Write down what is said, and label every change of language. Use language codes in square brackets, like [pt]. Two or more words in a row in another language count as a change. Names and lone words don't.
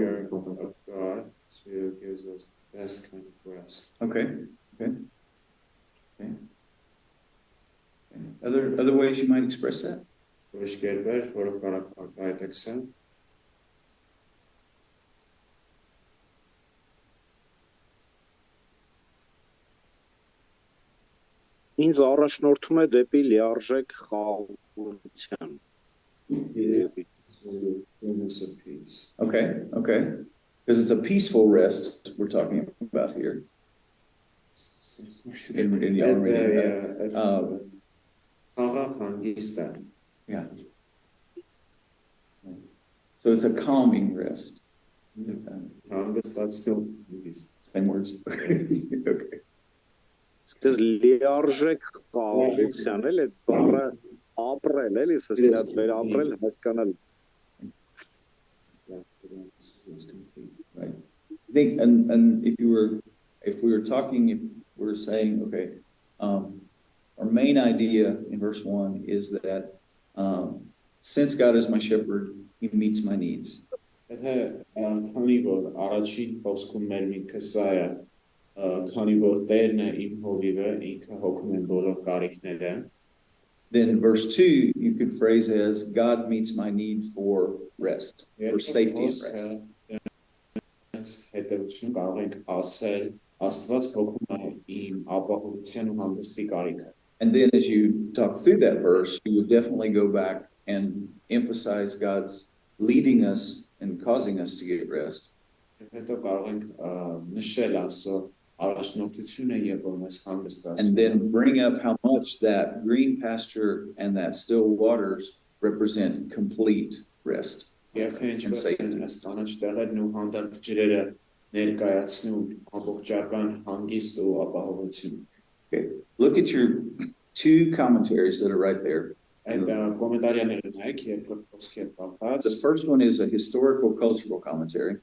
[en] Care [hy] նպատակով։ [en] of God to gives us the best kind of rest. Okay. Other ways you might express that? [hy] Ուրիշ կերպեր, որը կարող արտահայտեքսը, ինձ առաջնորդում է դեպի լիարժեք խաղաղության։ [en] fullness of peace. Okay. Because it's a peaceful rest we're talking about here. In the Almighty. [hy] Խաղաղ հանգիստ է։ [en] Yeah. So it's a calming rest. [hy] Հանգստացնող հանգիստ։ [en] Same words. Okay. [hy] Սկսես լիարժեք խաղաղության էլ այդ բառը ապրել էլի, ասես դա վերապրել հասկանալ։ [en] It's complete. Right. I think, and if we were talking, if we were saying, okay, our main idea in verse 1 is that since God is my shepherd, he meets my needs. [hy] Եթե քանի որ առաջին խոսքում մեր միտքը սա է, քանի որ Տերն է իմ հովիվը, ինքը հոգում է բոլոր կարիքները, [en] Then verse 2, you could phrase as God meets my need for rest, for safety and rest. [hy] հետևություն կարող ենք ասել, Աստված հոգում է իմ ապահովության ու հանգստի կարիքը։ [en] And then as you talk through that verse, you would definitely go back and emphasize God's leading us and causing us to get rest. [hy] Հետո կարող ենք նշել Աստծո առաջնորդությունը եւ որ մեզ հանգստացնում։ [en] And then bring up how much that green pasture and that still waters represent complete rest. [hy] Եվ թե ինչպես են այս կանաչ տեղերն ու հանդարտ ջրերը ներկայացնում ամբողջական հանգիստ ու ապահովություն։ [en] Okay. Look at your two commentaries that are right there. [hy] Այդ կոմենտարիաները նայեք երկու խոսքի հետ կապված։ [en] The first one is a historical cultural commentary.